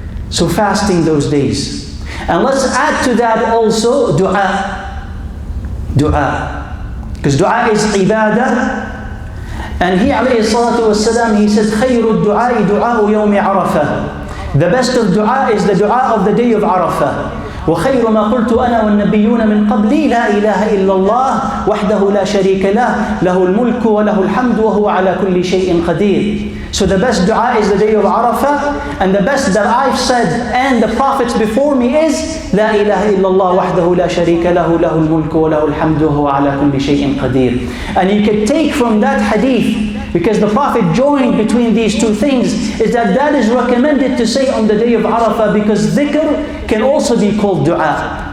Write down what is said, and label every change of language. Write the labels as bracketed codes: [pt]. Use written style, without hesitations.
[en] So fasting those days. And let's add to that also dua. Dua. Because dua is ibadah. And he alayhi salatu wasalam, he said, [ar] خَيْرُ الدُّعَاءِ دُعَاءُ يَوْمِ عَرَفَةِ. [en] The best of dua is the dua of the day of Arafah. [ar] وخير ما قلت أنا والنبيون من قبلي لا إله إلا الله وحده لا شريك له له الملك وله الحمد وهو على كل شيء قدير. [en] So the best dua is the day of Arafah, and the best that I've said and the prophets before me is [ar] لا إله إلا الله وحده لا شريك له له الملك وله الحمد وهو على كل شيء قدير. [en] And you can take from that hadith, because the Prophet joined between these two things, is that is recommended to say on the day of Arafah, because dhikr can also be called dua.